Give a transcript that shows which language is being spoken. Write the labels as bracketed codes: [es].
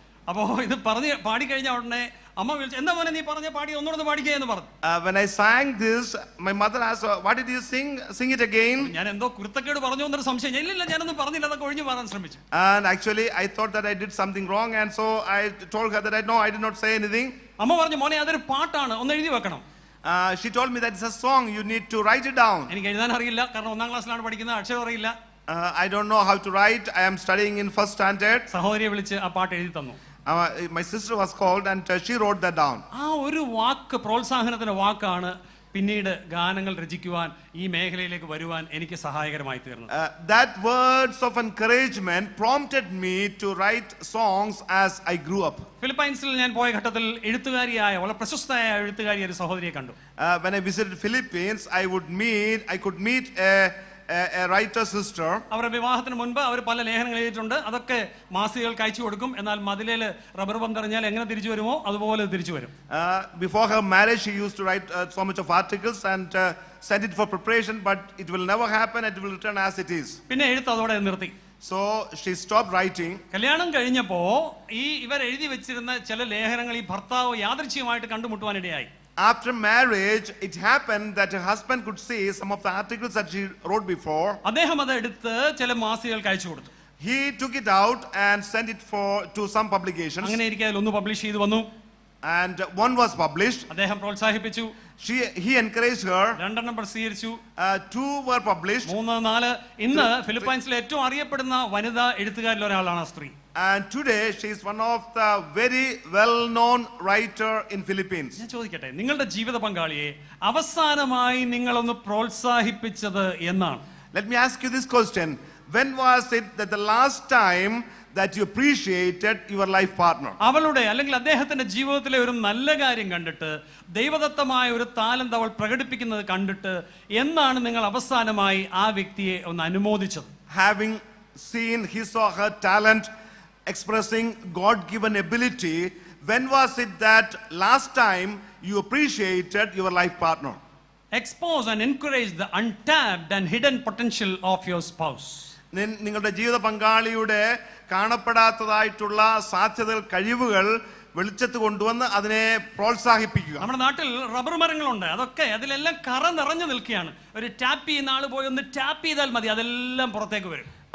[ml] അപ്പോൾ ഇത് പാടിക്കഴിഞ്ഞ ഉടനെ അമ്മ വിളിച്ചു, എന്താ മോനെ നീ പറഞ്ഞ പാടി ഒന്നുകൂടെ പാടിക്കുക എന്ന് പറഞ്ഞു. [en] When I sang this, my mother asked, what did you sing? Sing it again. [ml] ഞാൻ എന്തോ കുരുത്തക്കേട് പറഞ്ഞു എന്നൊരു സംശയം. ഇല്ലില്ല, ഞാനൊന്നും പറഞ്ഞില്ല, അതൊക്കെ ഒഴിഞ്ഞു മാറാൻ ശ്രമിച്ചു. [en] And actually I thought that I did something wrong, and so I told her that I did not say anything. [ml] അമ്മ പറഞ്ഞു, മോനെ അതൊരു പാട്ടാണ്, ഒന്ന് എഴുതി വെക്കണം. [en] She told me that it's a song, you need to write it down. [ml] എനിക്ക് എഴുതാൻ അറിയില്ല, കാരണം 1ാം ക്ലാസ്സിലാണ് പഠിക്കുന്നത്, അക്ഷരം അറിയില്ല. [en] I don't know how to write. I am studying in 1st standard. [ml] സഹോദരിയെ വിളിച്ച് ആ പാട്ട് എഴുതി തന്നു. [en] My sister was called and she wrote that down. [ml] ആ ഒരു വാക്ക്, പ്രോത്സാഹനത്തിന്റെ വാക്കാണ് പിന്നീട് ഗാനങ്ങൾ രചിക്കുവാൻ, ഈ മേഖലയിലേക്ക് വരുവാൻ എനിക്ക് സഹായകരമായി തീർന്നു. [en] That words of encouragement prompted me to write songs as I grew up. [ml] ഫിലിപ്പൈൻസിൽ ഞാൻ പോയ ഘട്ടത്തിൽ എഴുത്തുകാരിയായ വളരെ പ്രശസ്തയായ എഴുത്തുകാരിയായ ഒരു സഹോദരിയെ കണ്ടു. [en] When I visited Philippines, I could meet a writer sister. [ml] അവരുടെ വിവാഹത്തിന് മുൻപ് അവർ പല ലേഖനങ്ങൾ എഴുതിയിട്ടുണ്ട്. അതൊക്കെ മാസികകൾക്ക് അയച്ചു കൊടുക്കും. എന്നാൽ മതിലേൽ റബ്ബർ പന്തെറിഞ്ഞാൽ എങ്ങനെ തിരിച്ചു വരുമോ അതുപോലെ തിരിച്ചു വരും. [en] Before her marriage, she used to write so much of articles and send it for preparation, but it will never happen. It will return as it is. [ml] പിന്നെ എഴുത്ത് അതോടെ നിർത്തി. [en] So she stopped writing. [ml] കല്യാണം കഴിഞ്ഞപ്പോ ഇവർ എഴുതി വെച്ചിരുന്ന ചില ലേഖനങ്ങൾ ഈ ഭർത്താവ് യാദൃച്ഛികമായിട്ട് കണ്ടുമുട്ടുവാനിടയായി. [en] After marriage, it happened that her husband could see some of the articles that she wrote before. [ml] അദ്ദേഹം അത് എടുത്ത് ചില മാസികകൾക്ക് അയച്ചു കൊടുത്തു. [en] He took it out and sent it to some publications. [ml] അങ്ങനെ ഇരിക്കെ ഒന്ന് പബ്ലിഷ് ചെയ്തു വന്നു. [en] And one was published. [ml] അദ്ദേഹം പ്രോത്സാഹിപ്പിച്ചു. [en] He encouraged her. [ml] 2 പ്രസിദ്ധീകരിച്ചു. [en] 2 were published. 3, 4. [ml] ഇന്ന് ഫിലിപ്പൈൻസിലെ ഏറ്റവും അറിയപ്പെടുന്ന വനിതാ എഴുത്തുകാരിൽ ഒരാളാണ് ആ സ്ത്രീ. [en] And today she is one of the very well-known writer in Philippines. [ml] ഞാൻ ചോദിക്കട്ടെ, നിങ്ങളുടെ ജീവിത പങ്കാളിയെ അവസാനമായി നിങ്ങളൊന്ന് പ്രോത്സാഹിപ്പിച്ചത് എന്നാണ്? [en] Let me ask you this question. When was it that the last time that you appreciated your life partner? [ml] അവളുടെ അല്ലെങ്കിൽ അദ്ദേഹത്തിന്റെ ജീവിതത്തിലെ ഒരു നല്ല കാര്യം കണ്ടിട്ട്, ദൈവദത്തമായ ഒരു താലന്ത് അവൾ പ്രകടിപ്പിക്കുന്നത് കണ്ടിട്ട് എന്നാണ് നിങ്ങൾ അവസാനമായി ആ വ്യക്തിയെ ഒന്ന് അനുമോദിച്ചത്? [en] Having seen his or her talent, expressing God-given ability, when was it that last time you appreciated your life partner? Expose and encourage the untapped and hidden potential of your spouse. [ml] നിങ്ങളുടെ ജീവിത പങ്കാളിയുടെ കാണപ്പെടാത്തതായിട്ടുള്ള സാധ്യതകൾ, കഴിവുകൾ വെളിച്ചത്ത് കൊണ്ടുവന്ന് അതിനെ പ്രോത്സാഹിപ്പിക്കുക. നമ്മുടെ നാട്ടിൽ റബ്ബർ മരങ്ങളുണ്ട്, അതൊക്കെ അതിലെല്ലാം കറ നിറഞ്ഞു നിൽക്കുകയാണ്. ഒരു ടാപ്പ് ചെയ്യുന്ന ആൾ പോയി ഒന്ന് ടാപ്പ് ചെയ്താൽ മതി, അതെല്ലാം പുറത്തേക്ക് വരും.